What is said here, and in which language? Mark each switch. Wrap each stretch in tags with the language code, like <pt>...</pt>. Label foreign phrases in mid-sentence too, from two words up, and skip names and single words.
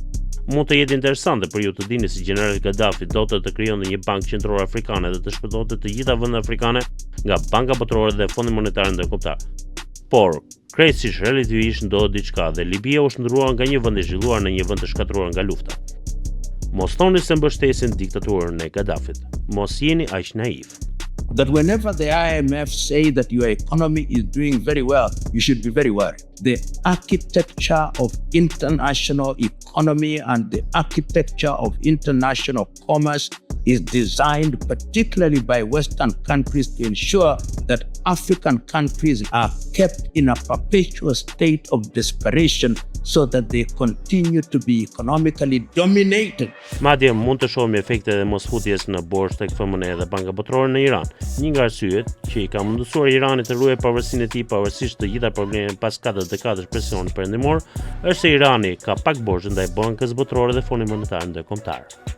<sq>Mund të jetë interesante për ju të dini se generali Gaddafi donte të krijonte një bankë qendrore afrikane dhe të shpëtonte të gjitha vendet afrikane nga Banka Botërore dhe Fondi Monetar Ndërkombëtar. Por, krejtësisht relativisht ndodhi diçka dhe Libia u shndrua nga një vend i zhvilluar në një vend të shkatruar nga lufta. Mos thoni se mbështesin diktaturën e Gaddafit. Mos jeni aq naiv.</sq> <en>That whenever the IMF say that your economy is doing very well, you should be very worried. The architecture of international economy and the architecture of international commerce is designed particularly by Western countries to ensure that African countries are kept in a perpetual state of desperation so that they continue to be economically dominated.</en> <sq>Madje mund të shohim efektet e mosfutjes në borxh tek FMN dhe Banka Botërore në Iran. Një nga arsyet që i ka mundësuar Iranit të ruajë pavarësinë e tij pavarësisht të gjitha problemeve pas 4 dekadash presioni perëndimor, është se Irani ka pak borxh ndaj Bankës Botërore dhe Fondit Monetar Ndërkombëtar.</sq>